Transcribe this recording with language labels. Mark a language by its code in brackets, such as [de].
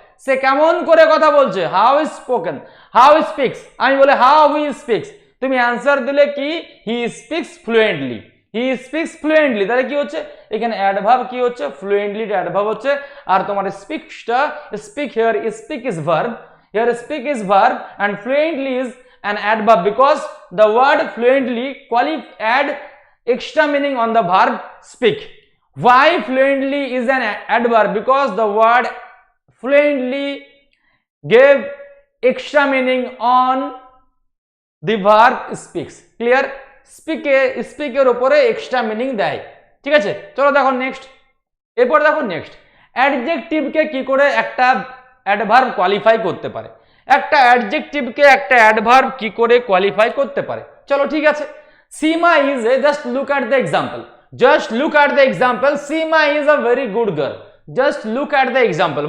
[bn] সে কেমন করে কথা বলছে, how is spoken, how speaks, আমি বলে হাউ হি স্পিক্স, তুমি অ্যান্সার দিলে কি he speaks fluently, he speaks fluently, তাহলে কি হচ্ছে এখানে অ্যাডভার্ব কি হচ্ছে, ফ্লুয়েন্টলি অ্যাডভার্ব হচ্ছে, আর তোমার স্পিক্সটা, speak here, speak is verb, here speak is verb [en] and fluently is an adverb because the word fluently add extra meaning on the verb speak. Why fluently is an adverb? Because the word fluently gave extra meaning on the verb speaks. Clear? [bn] speak এর উপরে extra meaning দেয়, ঠিক আছে। চলো দেখো next, এরপর দেখো next, অ্যাডজেক্টিভকে কি করে একটা অ্যাডভার্ব কোয়ালিফাই করতে পারে, একটা অ্যাডজেক্টিভকে একটা অ্যাডভার্ব কি করে কোয়ালিফাই করতে পারে। চলো ঠিক আছে, [en] Seema is a, just look at the example, just look at the example, Seema is a very good girl, just look at the example.